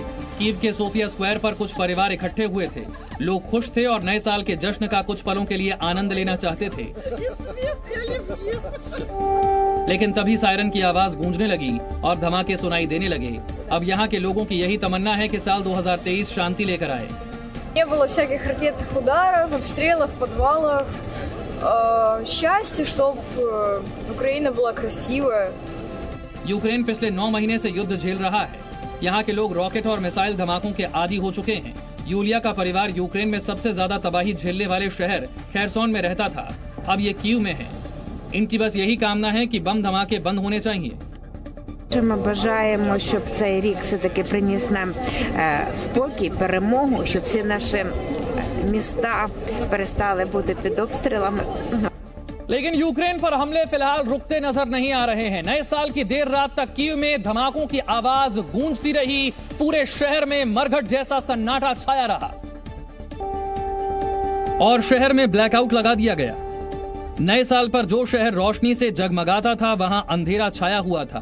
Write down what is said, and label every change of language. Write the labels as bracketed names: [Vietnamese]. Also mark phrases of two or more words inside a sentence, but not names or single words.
[Hindi] कीव के सोफिया स्क्वायर पर कुछ परिवार इकट्ठे हुए थे। लोग खुश थे और नए साल के जश्न का कुछ पलों के लिए आनंद लेना चाहते थे। लेकिन तभी सायरन की आवाज गूंजने लगी और धमाके सुनाई देने लगे। अब यहाँ के लोगों की यही तमन्ना है कि साल 2023 शांति लेकर आए। [Russian] Не было всяких ракетных ударов, обстрелов, подвалов. Счастье, чтобы Украина была красивая. [Hindi] यूक्रेन पिछले 9 महीने से युद्ध झेल रहा है। यहाँ के लोग रॉकेट और मिसाइल धमाकों के आदी हो चुके हैं। यूलिया का परिवार यूक्रेन में सबसे ज्यादा तबाही झेलने वाले शहर खेरसोन में रहता था। अब ये कीव में है। इनकी बस यही कामना है कि बम धमाके बंद होने चाहिए। [Ukrainian] Ми бажаємо, щоб цей рік все-таки приніс нам спокій, перемогу, щоб всі наші міста перестали бути під обстрілами. [Hindi] लेकिन यूक्रेन पर हमले फिलहाल रुकते नजर नहीं आ रहे हैं। नए साल की देर रात तक कीव में धमाकों की आवाज गूंजती रही। पूरे शहर में मरघट जैसा सन्नाटा छाया रहा और शहर में ब्लैकआउट लगा दिया गया। नए साल पर जो शहर रोशनी से जगमगाता था वहां अंधेरा छाया हुआ था।